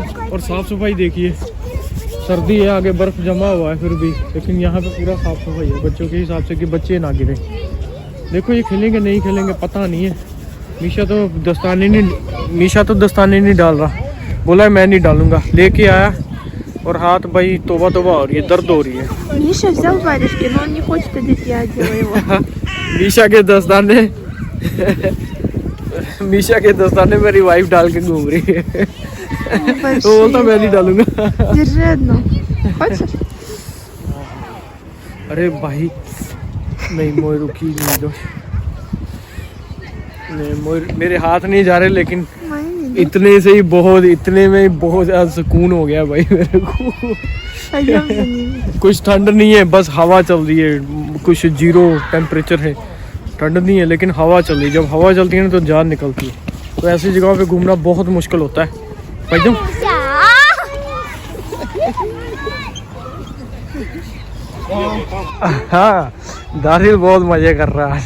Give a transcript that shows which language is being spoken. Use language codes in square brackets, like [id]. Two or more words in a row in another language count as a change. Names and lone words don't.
[hi] और साफ़ सफाई देखिए, सर्दी है, आगे बर्फ़ जमा हुआ है फिर भी, लेकिन यहाँ पे पूरा साफ़ सफाई है बच्चों के हिसाब से कि बच्चे ना गिरे। देखो ये खेलेंगे नहीं खेलेंगे पता नहीं है। मीशा तो दस्ताने नहीं डाल रहा, बोला है मैं नहीं डालूंगा। लेके आया और हाथ भाई तोबा तोबा और ये दर्द हो रही है। [ru] Миша взял варежки, но он не хочет одеть, я одела его. [hi] मीशा के दस्ताने मेरी वाइफ डाल के घूम रही है। तो बोलता मैं नहीं डालूंगा। [ru] Держи одну. Хочешь? [hi] अरे भाई नहीं मोर रुकी नहीं दो। नहीं मोर मेरे हाथ नहीं जा रहे, लेकिन इतने से ही बहुत, इतने में ही बहुत ज़्यादा सुकून हो गया भाई मेरे को। [ru] Пойдем за ними. [hi] कुछ ठंड नहीं है, बस हवा चल रही है। कुछ 0 टेम्परेचर है, ठंड नहीं है लेकिन हवा चल रही है। जब हवा चलती है ना तो जान निकलती है। तो ऐसी जगहों पे घूमना बहुत मुश्किल होता है। भाई हाँ दानिल बहुत मजे कर रहा है।